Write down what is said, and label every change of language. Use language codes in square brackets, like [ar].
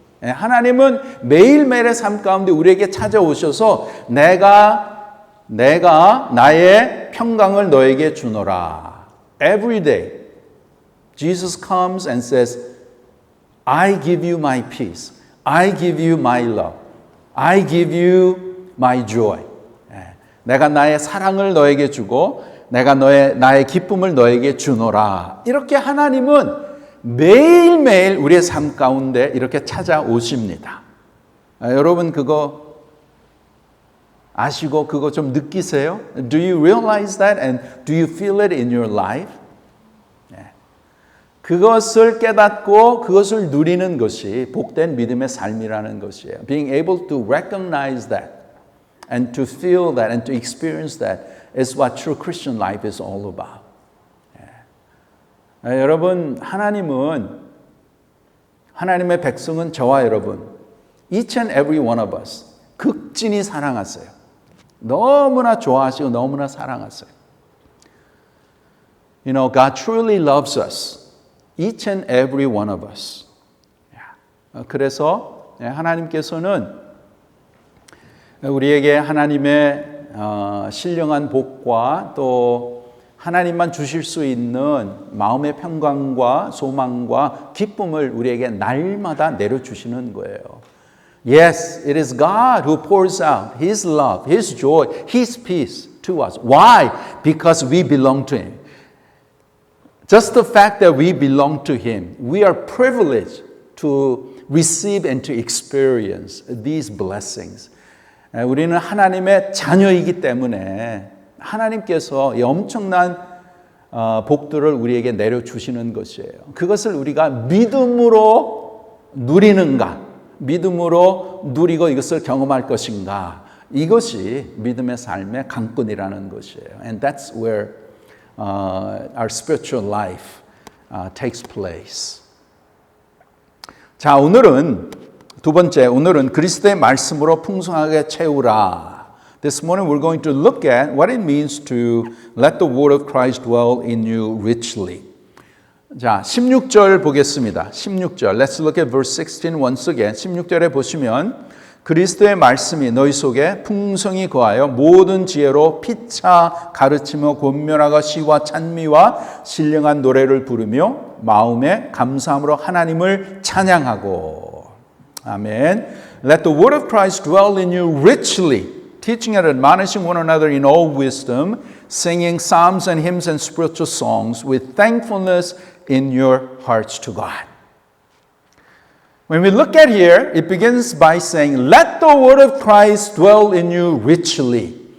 [ko] 하나님은 매일매일의 삶 가운데 우리에게 찾아오셔서 내가 나의 평강을 너에게 주노라. [en] Every day, Jesus comes and says, I give you my peace. I give you my love. I give you my joy. [ko] 내가 나의 사랑을 너에게 주고 내가 나의 기쁨을 너에게 주노라. 이렇게 하나님은 매일매일 우리의 삶 가운데 이렇게 찾아오십니다. 여러분 그거 아시고 그거 좀 느끼세요? [en] Do you realize that and do you feel it in your life? [ko] 그것을 깨닫고 그것을 누리는 것이 복된 믿음의 삶이라는 것이에요. [en] Being able to recognize that and to feel that and to experience that is what true Christian life is all about. [ko] 여러분, 하나님의 백성은 저와 여러분, [en] each and every one of us, [ko] 극진히 사랑하세요. 너무나 좋아하시고 너무나 사랑하세요. [en] You know, God truly loves us, each and every one of us. [ko] 그래서 하나님께서는 우리에게 하나님의 신령한 복과 또 하나님만 주실 수 있는 마음의 평강과 소망과 기쁨을 우리에게 날마다 내려주시는 거예요. [en] Yes, it is God who pours out His love, His joy, His peace to us. Why? Because we belong to Him. Just the fact that we belong to Him, we are privileged to receive and to experience these blessings. [ko] 우리는 하나님의 자녀이기 때문에 하나님께서 이 엄청난 복들을 우리에게 내려주시는 것이에요. 그것을 우리가 믿음으로 누리는가, 믿음으로 누리고 이것을 경험할 것인가, 이것이 믿음의 삶의 강건이라는 것이에요. [en] And that's where our spiritual life takes place. [ko] 자, 오늘은 두 번째, 오늘은 그리스도의 말씀으로 풍성하게 채우라. [en] This morning we're going to look at what it means to let the word of Christ dwell in you richly. [ko] 자, 16절 보겠습니다. 16절. [en] Let's look at verse 16 once again. [ko] 16절에 보시면 그리스도의 말씀이 너희 속에 풍성히 거하여 모든 지혜로 피차 가르치며 권면하고 시와 찬미와 신령한 노래를 부르며 마음에 감사함으로 하나님을 찬양하고. 아멘. [en] Let the word of Christ dwell in you richly, teaching and admonishing one another in all wisdom, singing psalms and hymns and spiritual songs with thankfulness in your hearts to God. When we look at here, it begins by saying, Let the word of Christ dwell in you richly.